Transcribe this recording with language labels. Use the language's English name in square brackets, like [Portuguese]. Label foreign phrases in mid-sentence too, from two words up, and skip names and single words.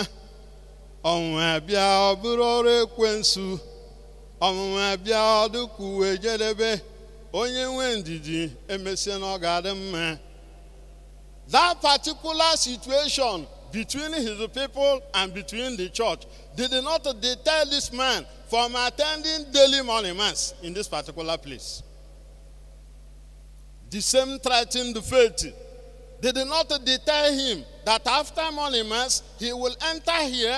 [Igbo] Ọnwa bịa ọ bụrụ ọrụ ekwensu. Ọnwa bịa ọ dịka uwe jedebe. Onye nwe ndidi emesịa na ọ ga-adị mma. [English] That particular situation between his people and between the church did not deter this man from attending daily morning mass in this particular place. The same threatened faith did not deter him that after morning mass he will enter here.